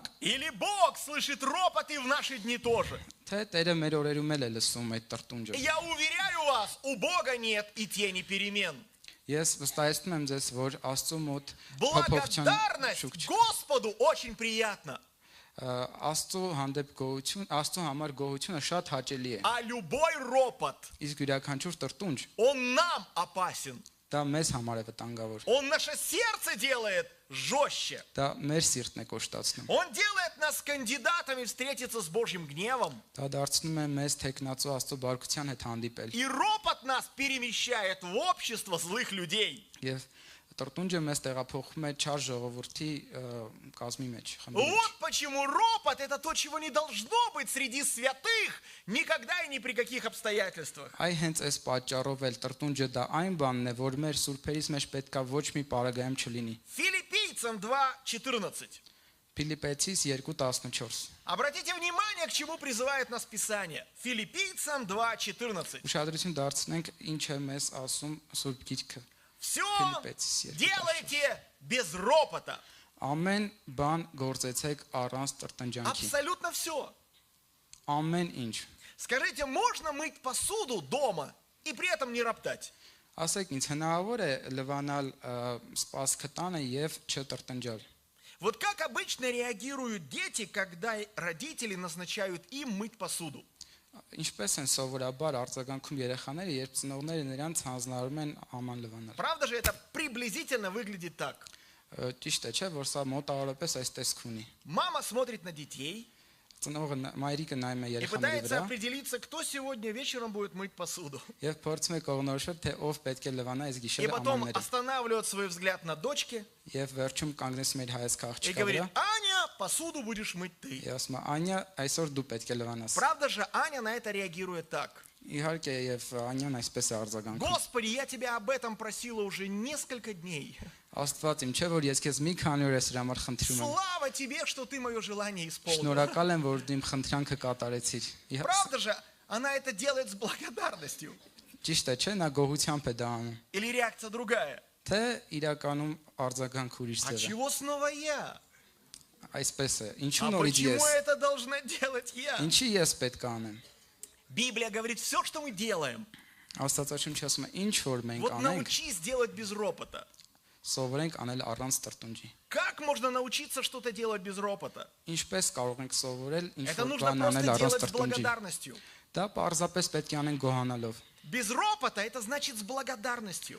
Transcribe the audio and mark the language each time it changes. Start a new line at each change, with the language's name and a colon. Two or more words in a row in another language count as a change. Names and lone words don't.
Russian: Или Бог слышит ропот и в наши дни тоже?
Armenian: թե Տերը մեր օրերում էլ է лսում այդ տրտունջը։
Russian: Я уверяю вас, у Бога нет и тени перемен.
Armenian: Ես վստահեցնում եմ ձեզ, որ Աստծո մոտ փոփոխության
Russian: Благодарность
Armenian: շուք չկա։
Russian: Господу очень приятно,
Armenian: Աստծո հանդեպ գոհություն, Աստծո համար գոհությունը շատ հաճելի է։
Russian: а любой ропот,
Armenian: Իսկ յուրաքանչյուր տրտունջ
Russian: он нам опасен.
Armenian: դա մեզ համար է վտանգավոր։
Russian: Он наше сердце делает жестче.
Armenian: Դա մեր սիրտն է կոշտացնում։
Russian: Он делает нас кандидатами встретиться с Божьим гневом.
Armenian: Դա դարձնում է մեզ տեքնացու Աստծո բարկության հետ հանդիպել։
Russian: И ропот нас перемещает в общество злых людей.
Armenian: Եվ տրտունջը մեզ տեղափոխում է չար ժողովրդի կազմի մեջ, խմբի մեջ։
Russian: Вот почему ропот – это то, чего не должно быть среди святых никогда и ни при каких обстоятельствах.
Armenian: Այ հենց այս պատճառով էլ տրտունջը դա այն բանն է, որ մեր սուրբերից մեջ պետքա ոչ մի պարագայում չլինի։
Russian: Филиппийцам 2:14.
Armenian: Ֆիլիպեցիս 2:14։
Russian: Обратите внимание, к чему призывает нас Писание. Филиппийцам 2:14.
Armenian: Ուշադրություն դարձնենք ինչ է մեզ ասում Սուրբ Գիրքը։
Russian: Все
Armenian: Филиппեցիս 2:14։
Russian: делайте без ропота.
Armenian: Ամեն բան գործեցեք առանց տրտնջանքի։
Russian: Абсолютно все.
Armenian: Ամեն ինչ։
Russian: Скажите, можно мыть посуду дома и при этом не роптать?
Armenian: Ասեք ինձ հնարավոր է լվանալ սպասքը տանը եւ չտրտնջալ։
Russian: Вот как обычно реагируют дети, когда родители назначают им мыть посуду?
Armenian: Ինչպես են սովորաբար արձագանքում երեխաները, երբ ծնողները նրանց հանձնարարում են աման լվանալ։
Russian: Правда же, это приблизительно выглядит так.
Armenian: Ճիշտ է, չէ՞, որ սա մոտավորապես այս տեսք ունի։
Russian: Мама смотрит на детей
Armenian: Ծնողը մայրիկը նայում է
Russian: и
Armenian: երեխաների
Russian: пытается
Armenian: վրա
Russian: определиться, кто сегодня вечером будет мыть посуду.
Armenian: եւ փորձում է կողնորոշել, թե ով պետք է լվանա այս
Russian: И
Armenian: գիշերը
Russian: потом
Armenian: ամանները։
Russian: останавливает свой взгляд на дочке
Armenian: Եվ վերջում կանգնեցում իր հայացքը
Russian: и
Armenian: աղջկա
Russian: говорит:
Armenian: վրա։
Russian: Аня, посуду будешь мыть ты.
Armenian: Եվ ասում է. «Անյա, այսօր դու պետք է լվանաս»։
Russian: Правда же, Аня на это реагирует так.
Armenian: Իհարկե եւ Անյան այսպես է արձագանքում։
Russian: Господи, я тебя об этом просила уже несколько дней.
Armenian: Աստված իմ, չէ՞ որ ես քեզ մի քանի օր ես համար խնդրում եմ։
Russian: Слава тебе, что ты мое желание исполнил.
Armenian: Շնորհակալ եմ, որ դու իմ խնդրանքը կատարեցիր։
Russian: Правда же, она это делает с благодарностью.
Armenian: Ճիշտ է, չէ՞, նա գոհությամբ է դա անում։
Russian: Или реакция другая?
Armenian: Թե իրականում արձագանք ուրիշ
Russian: А
Armenian: ձև է։
Russian: чего снова я?
Armenian: Այսպես է։ Ինչու
Russian: А
Armenian: նորից
Russian: почему
Armenian: ես։
Russian: это должна делать я?
Armenian: Ինչի ես պետք է անեմ։
Russian: Библия говорит, все, что мы делаем,
Armenian: Աստվածաշունչը ասում է, ինչ որ մենք
Russian: вот
Armenian: անենք,
Russian: научись делать без ропота.
Armenian: սովորենք անել առանց տրտունջի։
Russian: Как можно научиться что-то делать без ропота?
Armenian: Ինչպես կարող ենք սովորել ինչ
Russian: Это
Armenian: որ
Russian: нужно
Armenian: բան անել
Russian: просто
Armenian: առանց
Russian: делать с
Armenian: տրտունջի։
Russian: благодарностью.
Armenian: Դա պարզապես պետք է անենք գոհանալով։
Russian: Без ропота это значит с благодарностью.